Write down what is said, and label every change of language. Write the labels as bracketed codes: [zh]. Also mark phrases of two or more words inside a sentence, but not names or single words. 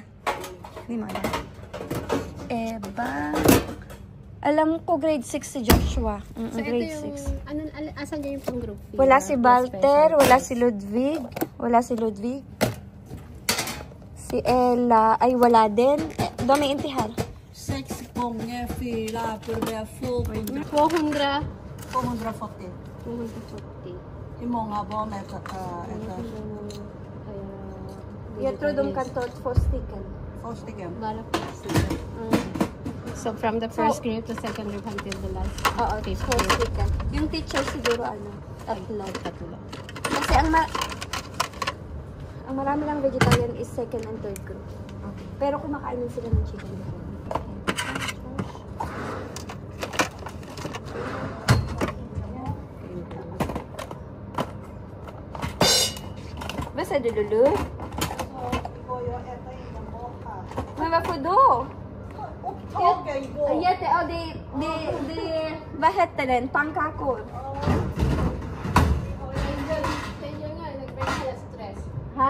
[tl] Hindi mo alam. Eba. Alam ko grade 6 si Joshua. So, Grade ito yung, 6. asan niya yung pang group pira? Wala si Walter, wala si Ludwig. Wala si Ludwig. Si Ella, ay wala din. Dami intihar. [sv] 6 gånger 4 börjar få 400. 240. 240. Hur många barn äter? Jag tror de kan ta 2 stycken. 2 stycken. Bara po. [en] So, from the first grade to second grade until the last. [tl] Oo, 2 stycken. Yung teacher siguro tatlo. Kasi ang marami lang [en] vegetarian is second and third group. [tl] Okay. Pero kumakain din sila ng chicken. Basta dulu. [sv] Men varför då? Vad hette den? Pannkakor. Ha?